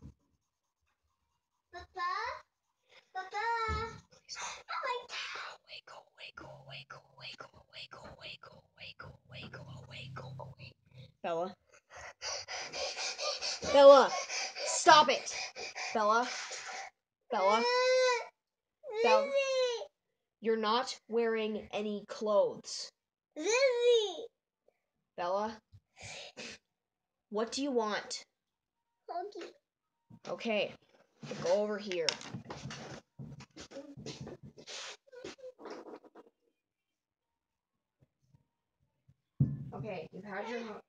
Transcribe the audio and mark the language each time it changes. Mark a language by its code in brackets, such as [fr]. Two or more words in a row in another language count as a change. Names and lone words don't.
[en] Papa? Papa? Go away, go away, go away, go away, go away, go away, go away, go away, go away, go away. Bella? Bella! Stop it! Bella? Bella? Bella? You're not wearing any clothes. Lizzie! Bella? What do you want? Huggy. Okay, go over here. Okay, you've had your hug.